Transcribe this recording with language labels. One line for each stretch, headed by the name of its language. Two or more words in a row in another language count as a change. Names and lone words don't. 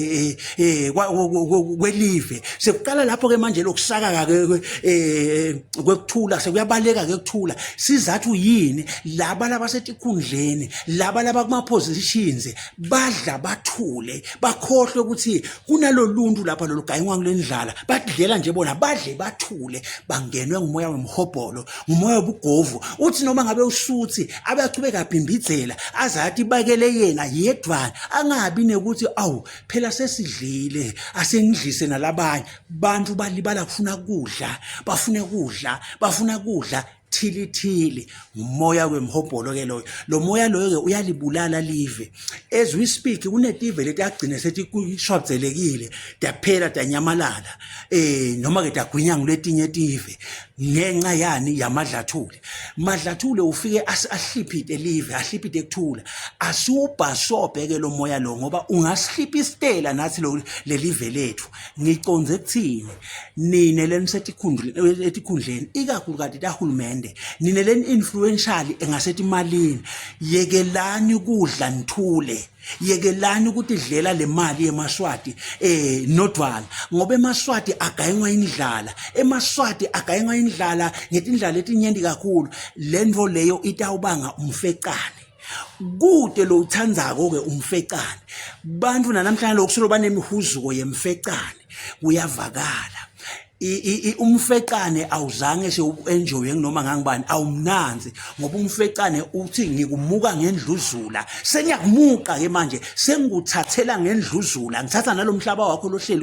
Swati: kwelive sekuqala lapho ke manje lokusaka ke kwekuthula sekuyabaleka ke kuthula sizathu yini laba labasetikhundleni laba kuma positions badla bathule bakhohlwe ukuthi kunaloluntu lapha lolugayengwa ngilendlala badlela nje bona badle bathule bangenwe ngumoya wemhobholo ngumoya wobugovu uthi noma ngabe usuthi abachubeka abhimbizela azathi bakele yena yedwana angabi nekuthi awu phela sesidlile asengidlise nalabanye bantu balibala kufuna kudla bafuna kudla thili umoya wemhobholo ke loyo lo moya loyo ke uyalibulala live
English: as we speak
Swati: kunetive leti agcine sethi kushwabzelekile daphela danyamalala noma ke dagwinya nguletinye tive ngenxa yani yamadlathule ufike ahliphite live ahliphite ekuthula asubhasobhe ke lo moya lo ngoba ungaslipha istela nathi lo lelive lethu ngiconze kuthini nine etikhundleni ikakhulu kade tahulumende nine leni influential engasethi malini yekelani kudla nithule yekelani ukuthi dlela le mali emaswati nodwana ngoba emaswati agayengwa indlala ngetindlela etinyendi kakhulu lento leyo itawubanga umfecane kude lo uthandzako ke umfecane bantu namhlanje lokusolo banemihuzuko yemfecane kuyavakala umfecane awuzange enjoye noma ngangibani awumnanzi ngoba umfecane uthi ngikumuka ngendluzula sengiyamuka ke manje sengikuthathela ngendluzula ngithatha nalomhlaba wakho lohleli